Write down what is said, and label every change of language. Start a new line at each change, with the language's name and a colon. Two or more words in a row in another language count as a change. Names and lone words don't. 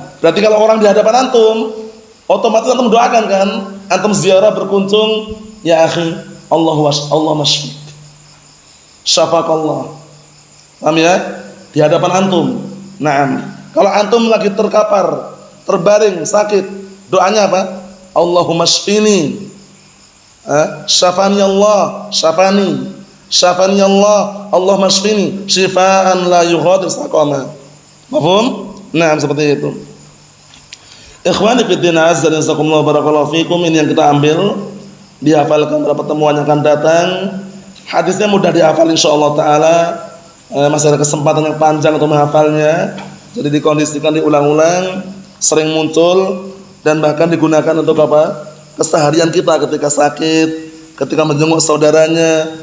Indonesian: Berarti kalau orang di hadapan antum, otomatis antum mendoakan kan? Antum ziarah berkunjung,
Arabic: يا أخي,
Indonesian: Allah masfik. Syafaqallah. Paham ya? Di hadapan antum. Naam. Kalau antum lagi terkapar, terbaring sakit, doanya apa?
Arabic: اللهم اشفني. شفاني الله، شفاني. شفاني الله، اللهم اشفني شفاء لا يغادر سقما.
Indonesian: Paham? Nah, seperti itu.
Arabic: إخواني في الدين، عز وجل، بارك الله فيكم.
Indonesian: Ini yang kita ambil, dihafalkan pada pertemuan yang akan datang. Hadisnya mudah dihafal
Arabic: إن شاء الله تعالى.
Indonesian: Masih ada kesempatan yang panjang untuk menghafalnya. Jadi dikondisikan, diulang-ulang, sering muncul dan bahkan digunakan untuk apa? Keseharian kita ketika sakit, ketika menjenguk saudaranya.